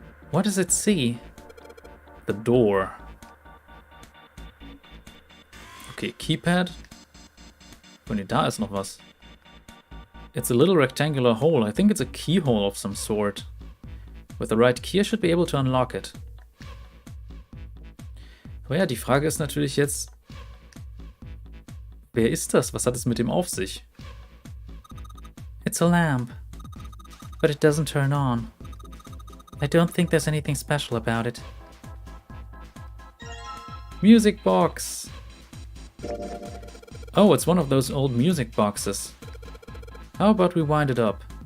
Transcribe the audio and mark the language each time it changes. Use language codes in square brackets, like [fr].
[en] What does it see? The door. [de] Okay, Keypad. Oh ne, da ist noch was. [en] It's a little rectangular hole. I think it's a keyhole of some sort. With the right key I should be able to unlock it. [de] Aber ja, die Frage ist natürlich jetzt, wer ist das? Was hat es mit dem auf sich? [en] It's a lamp, but it doesn't turn on. I don't think there's anything special about it. Music box! Oh, it's one of those old music boxes. How about we wind it up?